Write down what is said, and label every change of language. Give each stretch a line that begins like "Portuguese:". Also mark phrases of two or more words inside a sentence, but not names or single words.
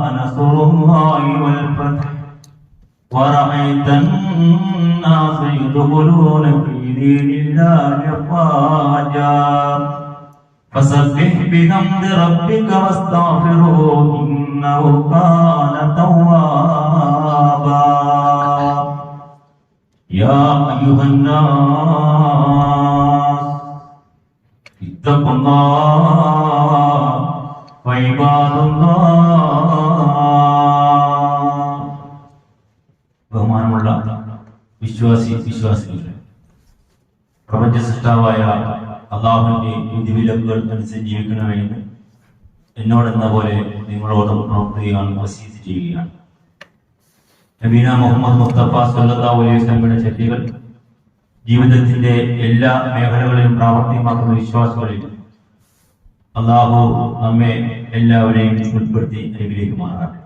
Arabic: نصر الله والفتح ورأيت الناس يدخلون في دين الله أفواجا فسبح بحمد ربك واستغفره إنه كان توابا يا أيها الناس اتقوا الله وعباد الله
Malayalam: ബഹുമാനമുള്ള വിശ്വാസികളെ പ്രപഞ്ച സൃഷ്ടാവായ അല്ലാഹുവിന്റെ വിധിവിലക്കുകൾ അനുസരിച്ച് ജീവിക്കണമെന്ന് എന്നോടെന്ന പോലെ നിങ്ങളോടും പ്രവർത്തിക്കുകയാണ് വസീയത്ത് ചെയ്യുകയാണ്. നബീന മുഹമ്മദ് മുസ്തഫ
Arabic: صلى الله عليه وسلم
Malayalam: ചര്യകൾ ജീവിതത്തിന്റെ എല്ലാ മേഖലകളിലും പ്രാവർത്തികമാക്കുന്ന വിശ്വാസികളിൽ അല്ലാഹു നമ്മെ എല്ലാവരെയും ഉൾപ്പെടുത്തി അനുഗ്രഹിക്കുമാറാകട്ടെ.